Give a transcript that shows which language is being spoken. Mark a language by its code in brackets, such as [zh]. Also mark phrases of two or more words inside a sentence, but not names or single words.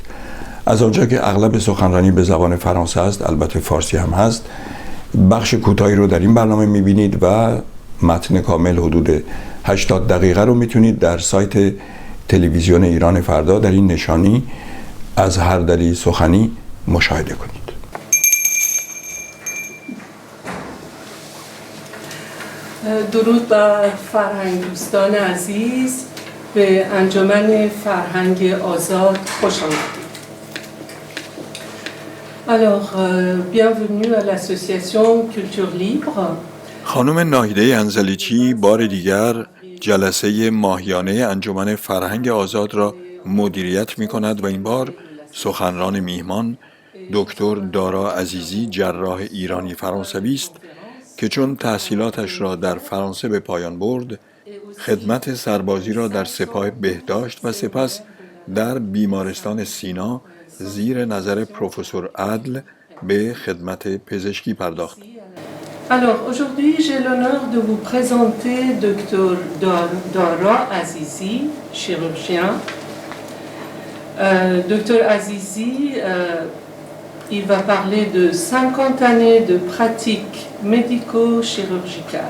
[fa] از آنجا که اغلب سخنرانی به زبان فرانسه است، البته فارسی هم هست، بخش کوتاهی رو در این برنامه می‌بینید و متن کامل حدود 80 دقیقه رو میتونید در سایت تلویزیون ایران فردا در این نشانی از هر دری سخنی مشاهده کنید. درود بر فرهنگ دوستان عزیز، به انجمن فرهنگ آزاد خوش آمدید. [fr] Alors, bienvenue à l'association Culture Libre. [fa] خانم ناهیده انزلیچی بار دیگر جلسه ماهیانه انجمن فرهنگ آزاد را مدیریت می کند و این بار سخنران میهمان دکتر دارا عزیزی جراح ایرانی فرانسوی است که چون تحصیلاتش را در فرانسه به پایان برد، خدمت سربازی را در سپاه بهداشت و سپس در بیمارستان سینا زیر نظر پروفسور عدل به خدمت پزشکی پرداخت. [fr] Alors, aujourd'hui, j'ai l'honneur de vous présenter Dr. Dara Azizi, chirurgien. Dr. Azizi, il va parler de 50 années de pratique médico-chirurgicale.